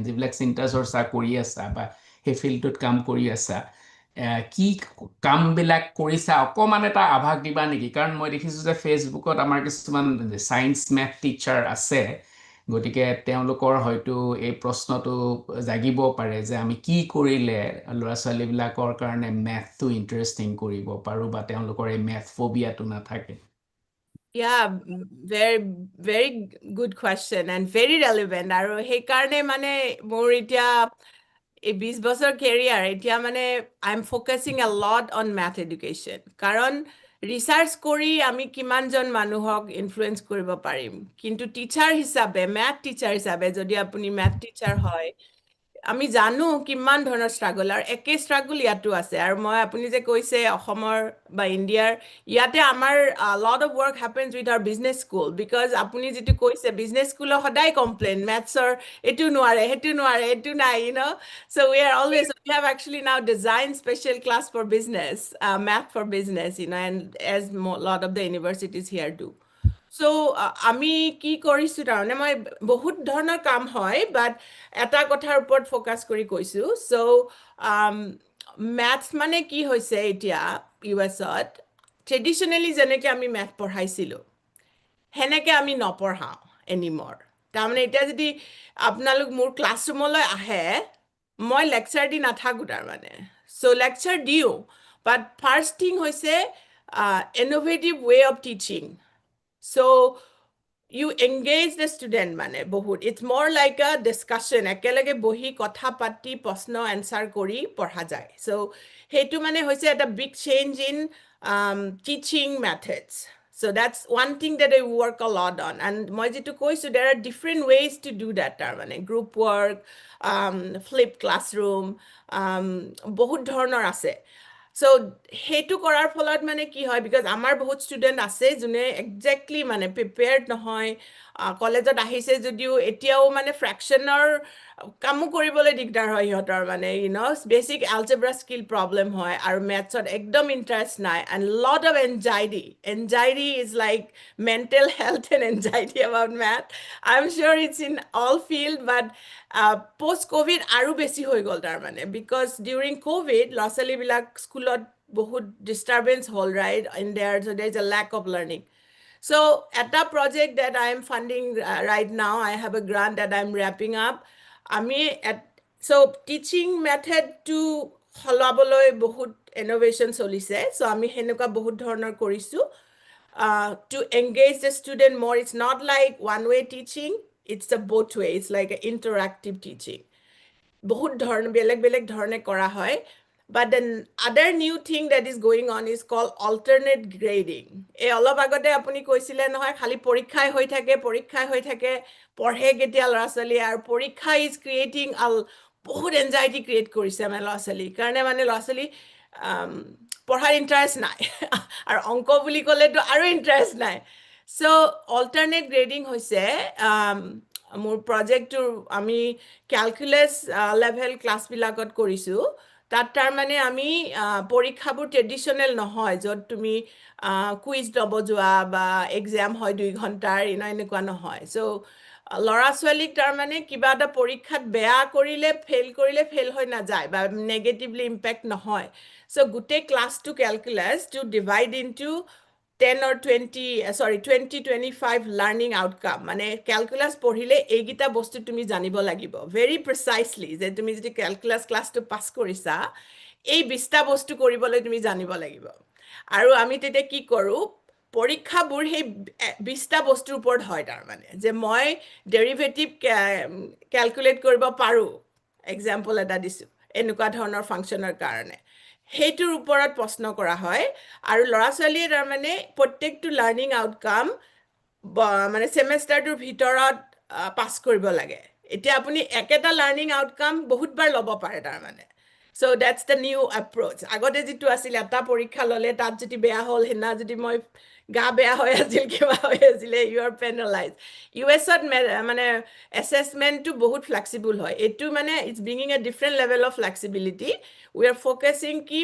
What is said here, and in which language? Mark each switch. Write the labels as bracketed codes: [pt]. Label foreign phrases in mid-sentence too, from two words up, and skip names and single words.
[as] যিবিলাক চিন্তা চৰ্চা কৰি আছা বা সেই ফিল্ডটোত কাম কৰি আছা কি কামবিলাক কৰিছা অকণমান এটা আভাস দিবা নেকি কাৰণ মই দেখিছোঁ যে ফেচবুকত আমাৰ কিছুমান [en] science math teacher [as] আছে গতিকে তেওঁলোকৰ হয়তো এই প্ৰশ্নটো জাগিব পাৰে যে আমি কি কৰিলে ল'ৰা ছোৱালীবিলাকৰ কাৰণে মেথটো ইণ্টাৰেষ্টিং কৰিব পাৰোঁ বা তেওঁলোকৰ এই মেথ ফবিয়াটো নাথাকে [en] Yeah, very, very good question and very relevant. [as] আৰু সেইকাৰণে মানে মোৰ এতিয়া এই 20 বছৰ কেৰিয়াৰ এতিয়া মানে [en] I am focusing a lot on math education [as] কাৰণ ৰিচাৰ্চ কৰি আমি কিমানজন মানুহক ইনফ্লুৱেঞ্চ কৰিব পাৰিম কিন্তু টিচাৰ হিচাপে মেথ টিচাৰ হিচাপে যদি আপুনি [en] math teacher [as] হয় আমি জানো কিমান ধৰণৰ ষ্ট্ৰাগল আৰু একে ষ্ট্ৰাগল ইয়াতো আছে আৰু মই আপুনি যে কৈছে অসমৰ বা ইণ্ডিয়াৰ ইয়াতে আমাৰ [en] lot of work happens with our business school because [as] আপুনি যিটো কৈছে বিজনেছ স্কুলৰ সদায় কমপ্লেইন মেথছৰ এইটো নোৱাৰে সেইটো নোৱাৰে এইটো নাই [en] you know' so we are always we have actually now designed special class for business math for business you know and as a lot of the universities here do so [as] আমি কি কৰিছোঁ তাৰমানে মই বহুত ধৰণৰ কাম হয় বাট এটা কথাৰ ওপৰত ফ'কাছ কৰি কৈছোঁ চ' মেথছ মানে কি হৈছে এতিয়া US-ত ট্ৰেডিশ্যনেলি যেনেকৈ আমি মেথ পঢ়াইছিলোঁ সেনেকৈ আমি নপঢ়াওঁ এনিমৰ তাৰমানে এতিয়া যদি আপোনালোক মোৰ ক্লাছৰুমলৈ আহে মই লেকচাৰ দি নাথাকোঁ তাৰমানে চ' লেকচাৰ দিওঁ বাট [en] first thing [as] হৈছে [en] innovative way of teaching so you engage the student [as] মানে বহুত [en] it's more like a discussion [as] একেলগে বহি কথা পাতি প্ৰশ্ন এনচাৰ কৰি পঢ়া যায় [en] so [as] সেইটো মানে হৈছে এটা [en] big change in teaching methods so that's one thing that I work a lot on and [as] মই যেটো কৈছো [en] there are different ways to do that [as] তাৰমানে [en] group work flipped classroom [as] বহুত ধৰণৰ আছে so সেইটো কৰাৰ ফলত মানে কি হয় বিকজ আমাৰ বহুত ষ্টুডেণ্ট আছে যোনে একজেক্টলি মানে প্ৰিপেয়াৰ্ড নহয় কলেজত আহিছে যদিও এতিয়াও মানে ফ্ৰেকশ্যনৰ কামো কৰিবলৈ দিগদাৰ হয় সিহঁতৰ মানে [en] basic algebra skill problem [as] হয় আৰু মেথছত একদম ইণ্টাৰেষ্ট [en] নাই and lot of anxiety is like mental health and anxiety about math I am sure it's in all field but post covid [as] আৰু বেছি হৈ গ'ল তাৰমানে [en] because during covid [as] ল'ৰা ছোৱালীবিলাক স্কুলত বহুত ডিষ্টাৰ্বেঞ্চ হ'ল [en] right in there so there is a lack of learning so at a project that I am funding right now, I have a grant that I'm wrapping up. So teaching method to [as] সলাবলৈ বহুত [en] innovation চলিছে so [as] আমি হেনেকুৱা বহুত ধৰণৰ কৰিছো [en] to engage the student more it's not like one way teaching it's a both way it's like an interactive teaching [as] বহুত ধৰণৰ বেলেগ ধৰণে কৰা হয় [en] but the other new thing that is going on is called alternate grading [as] এই অলপ আগতে আপুনি কৈছিলে নহয় খালি পৰীক্ষাই হৈ থাকে পঢ়ে কেতিয়া ল'ৰা ছোৱালী আৰু পৰীক্ষা [en] is creating [as] বহুত [en] anxiety create [as] কৰিছে আমাৰ ল'ৰা ছোৱালী কাৰণে মানে ল'ৰা ছোৱালী পঢ়াৰ ইণ্টাৰেষ্ট নাই আৰু অংক বুলি ক'লেতো আৰু ইণ্টাৰেষ্ট নাই so [en] alternate grading [as] হৈছে মোৰ প্ৰজেক্টটো আমি [en] calculus level [as] ক্লাছবিলাকত কৰিছোঁ তাত তাৰমানে আমি পৰীক্ষাবোৰ ট্ৰেডিশ্যনেল নহয় য'ত তুমি কুইজ ল'ব যোৱা বা এক্সাম হয় 2 ঘণ্টাৰ এনেকুৱা নহয় চ' ল'ৰা ছোৱালীক তাৰমানে কিবা এটা পৰীক্ষাত বেয়া কৰিলে ফেইল হৈ নাযায় বা নেগেটিভলি ইম্পেক্ট নহয় চ' গোটেই ক্লাছটো [en] calculus to divide into 10 or 25 learning outcome [as] মানে ক্যালকুলাস পঢ়িলে এইগিটা বস্তু তুমি জানিব লাগিব [en] very precisely [as] যে তুমি যদি ক্যালকুলাস ক্লাছটো পাস কৰিছা এই 20টা বস্তু কৰিবলৈ তুমি জানিব লাগিব আৰু আমি তেতিয়া কি কৰো পৰীক্ষাবোৰ সেই 20টা বস্তুৰ ওপৰত হয় তাৰমানে যে মই [en] derivative calculate [as] কৰিব পাৰো এক্সাম্পল এটা দিছো এনেকুৱা ধৰণৰ ফাংচনৰ কাৰণে সেইটোৰ ওপৰত প্ৰশ্ন কৰা হয় আৰু ল'ৰা ছোৱালীয়ে তাৰমানে প্ৰত্যেকটো [en] learning outcome [as] মানে সেমেষ্টাৰটোৰ ভিতৰত পাছ কৰিব লাগে এতিয়া আপুনি একেটা [en] learning outcome [as] বহুতবাৰ ল'ব পাৰে তাৰমানে [en] so that's the new approach [as] আগতে যেটো আছিল এটা পৰীক্ষা ললে তাত যদি বেয়া হ'ল হেনা যদি মই গা বেয়া হৈ আছিল কিবা হৈ আছিলে [en] you are penalize [as] ইউএছত মানে এছেছমেণ্টটো বহুত ফ্লেক্সিবল হয় এইটো মানে [en] it's bringing a different level of flexibility we are focusing [as] কি